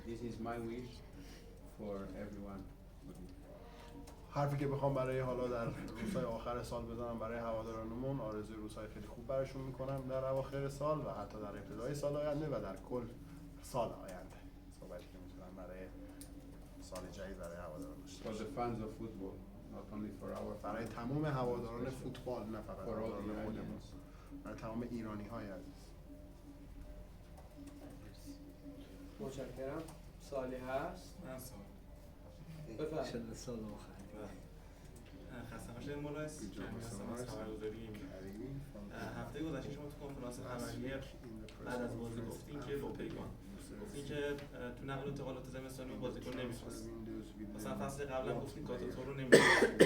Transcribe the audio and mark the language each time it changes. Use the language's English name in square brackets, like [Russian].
[English] This is my wish for everyone. [Persian] حرفی که بخوام برای حالا در روزهای آخر سال بزنم برای هوادارانمون، آرزوی روزهای خیلی خوب براشون میکنم در اواخر سال و حتی در ابتدای سال آینده و در کل سال آینده. صحبتی که میتونم برای سال جدید برای هواداران داشته [English] For the fans of football, not only for our [Persian] برای [English] fans, [Persian] تمام هواداران فوتبال، نه فقط [English] for all [Persian] هواداران [English] the [Persian] خودمون، [English] Iranians. [Persian] برای تمام ایرانی های عزیز. متشکرم. سوالی هست؟ من سوال بفرمایید. شد سال آخر. خسته باشید مولایس هستم از خبرگزاری هفته گذشته شما تو کنفرانس خبری بعد از بازی گفتین که لوپیگان گفتین که تو نقل و انتقالات زمستانی بازیکن نمیخواست، مثلا فصل قبلا گفتین کاتوتو رو نمیخواست.